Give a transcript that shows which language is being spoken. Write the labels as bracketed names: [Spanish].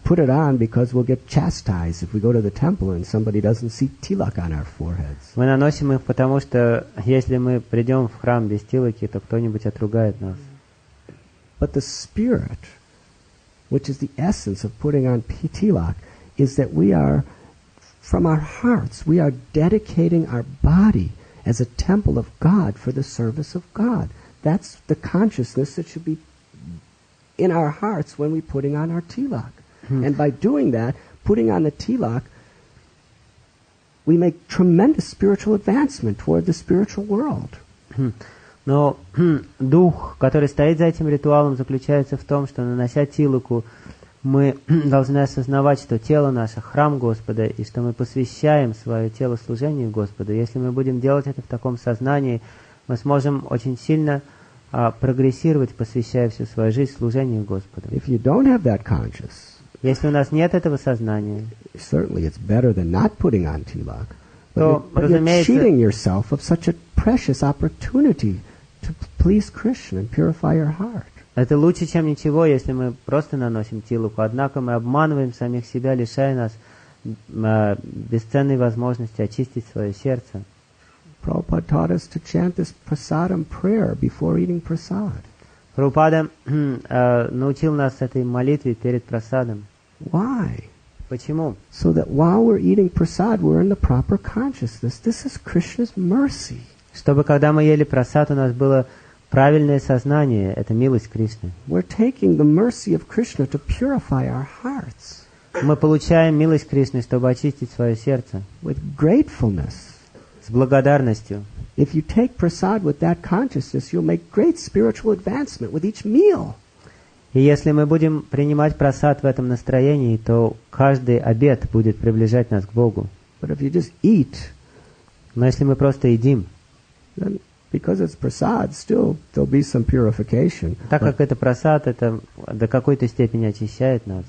[English] put it on because we'll get chastised if we go to the temple and somebody doesn't see tilak on our foreheads. [Russian] Мы наносим их, потому что если мы придем в храм без тилаки, то кто-нибудь отругает нас. [English] But the spirit, which is the essence of putting on tilak, is that we are, from our hearts, we are dedicating our body as a temple of God for the service of God. That's the consciousness that should be in our hearts when we're putting on our tilak. And by doing that, putting on the tilak, we make tremendous spiritual advancement toward the spiritual world. [Russian] Но дух, который стоит за этим ритуалом, заключается в том, что, нанося тилаку, мы должны осознавать, что тело наше — храм Господа, и что мы посвящаем свое тело служению Господу. Если мы будем делать это в таком сознании, мы сможем очень сильно прогрессировать, посвящая всю свою жизнь служению Господу. [English] If you don't have that conscious, [Russian] Если у нас нет этого сознания, [English] certainly it's better than not putting on tilak. [Russian] то, [English] But you're [Russian] разумеется, [English] cheating yourself of such a precious opportunity to please Krishna and purify your heart. [Russian] это лучше, чем ничего, если мы просто наносим тилаку. Однако мы обманываем самих себя, лишая нас бесценной возможности очистить свое сердце. [English] Prabhupada taught us to chant this prasadam prayer before eating prasad. [Russian] Прабхупада научил нас этой молитве перед прасадом. [English] Why? [Russian] Почему? [English] So that while we're eating prasad, we're in the proper consciousness. This is Krishna's mercy. [Russian] Чтобы когда мы ели прасад, у нас было правильное сознание. Это милость Кришны. [English] We're taking the mercy of Krishna to purify our hearts. [Russian] Мы получаем милость Кришны, чтобы очистить свое сердце. [English] With gratefulness. [Russian] С благодарностью. [English] If you take prasad with that consciousness, you'll make great spiritual advancement with each meal. [Russian] И если мы будем принимать прасад в этом настроении, то каждый обед будет приближать нас к Богу. [English] But if you just eat, [Russian] Но если мы просто едим, [English] then because it's prasad, still there'll be some purification. [Russian] так как это прасад, это до какой-то степени очищает нас.